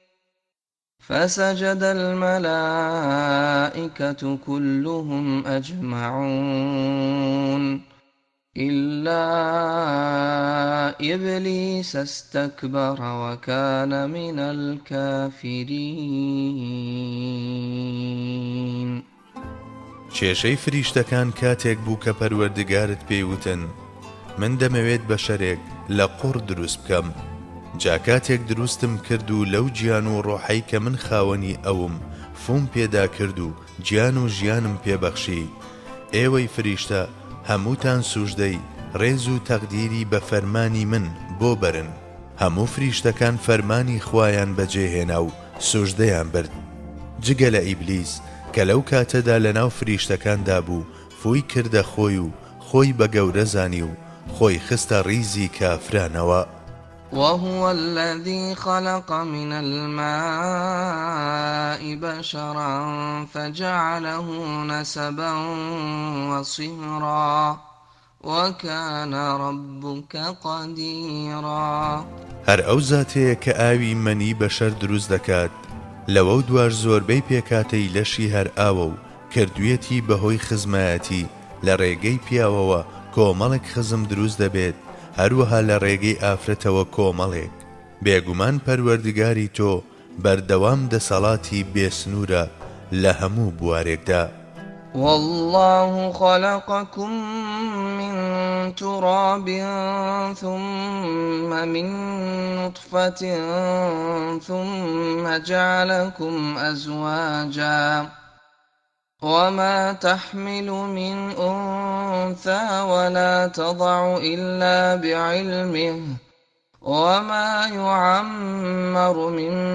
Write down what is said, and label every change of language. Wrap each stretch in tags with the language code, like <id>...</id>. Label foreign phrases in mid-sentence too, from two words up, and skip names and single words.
<ar>فسجد الملائكة كلهم أجمعون إلا إبليس استكبر وكان من الكافرين.</ar> <ckb>کێشەی فریشتەکان کاتێک بوو کە پەروەردگارت پێیوتن من دەمەوێت بەشەرێک لە قوڕ دروست بکەم. جا کاتێک دروستم کرد و لەو گیان و ڕۆحەی کە من خاوەنی ئەوم فوم پێدا کرد و گیان و ژیانم پێبەخشی. ئێوەی فریشتە هەمووتان سوژدەی ڕێز و تەقدیری بە فەرمانی من بۆ بەرن. هەموو فریشتەکان فەرمانی خوایان بەجێهێنا و سوژدەیان برد جگە لە ئیبلیس کە لەو کاتەدا لەناو فریشتەکاندا بوو فووی کردە خۆی و خۆی بە گەورە زانی و خۆی خستە ڕیزی کافرانەوە.</ckb> <ar>وهو الذي خلق من الماء بشرا فجعله نسبا وصهرا وكان ربك قديرا.</ar> <ckb>هەر ئەو زاتەیە کە ئاوی مەنی بەشەر دروست دەکات لەوە و دوار زۆربەی پێکاتەی لەشی هەر ئاوە و کردویەتی بەهۆی خزمایەتی لە ڕێگەی پیاوەوە کۆمەڵێک خزم دروست دەبێت هەروەها لە ڕێگەی ئافرەتەوە کۆمەڵێک. بێگومان پەروەردگاری تۆ بەردەوام دەسەڵاتی بێسنوورە لە هەموو بوارێکدا.</ckb> <ar>والله خلقكم من تراب ثم من نطفة ثم جعلكم أزواجا وما تحمل من أنثى ولا تضع إلا بعلمه وما يعمر من</ar>